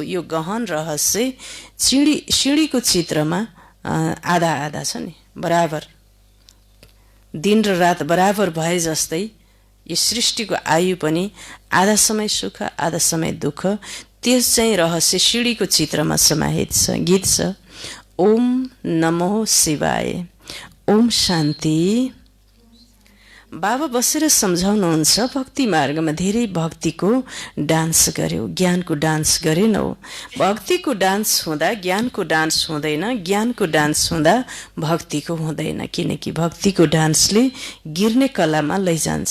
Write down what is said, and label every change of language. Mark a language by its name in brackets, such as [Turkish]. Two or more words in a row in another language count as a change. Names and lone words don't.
[Nepali] यो गहन रहस्य सिँढीको चित्रमा आधा आधा छ नि, बराबर दिन र रात बराबर भए जस्तै यो सृष्टिको आयु पनि आधा समय सुख आधा समय दुःख, त्यस चाहिँ रहस्य सिँढीको चित्रमा समाहित छ। गीत छ, [Sanskrit] ओम नमो शिवाय, ओम शान्ति। [Nepali] बाबा बसेर सम्झाउनुहुन्छ, भक्ति मार्गमा धेरै भक्तिको डान्स गर्यो, ज्ञानको डान्स गरेनौ। भक्तिको डान्स हुँदा ज्ञानको डान्स हुँदैन, ज्ञानको डान्स हुँदा भक्तिको हुँदैन, किनकि भक्तिको डान्सले गिर्ने कलामा लैजान्छ।